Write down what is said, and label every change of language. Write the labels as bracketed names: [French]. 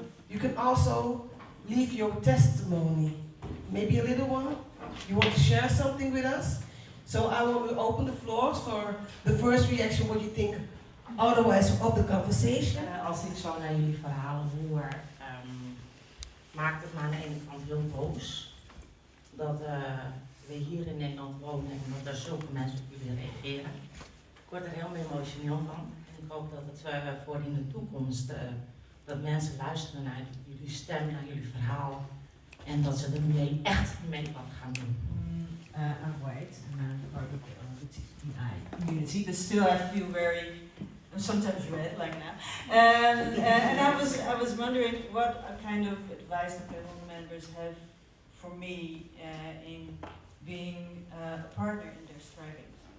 [English] You can also leave your testimony, maybe a little one. You want to share something with us? So I want to open the floors for the first reaction, what you think otherwise of the conversation. [Dutch] Als ik zo naar jullie verhalen hoor, maakt het me aan de ene kant heel boos dat we hier in Nederland wonen en dat er zulke mensen op jullie reageren. Ik word er heel emotioneel van en ik hoop dat het voor in de toekomst dat mensen luisteren naar jullie stem, naar jullie verhaal. En dat ze ermee echt mee wat gaan doen. [English] I'm white and I'm part of the TI community, but still I feel I'm sometimes red like now. And I was wondering what kind of advice the panel members have for me in being a partner in their striving.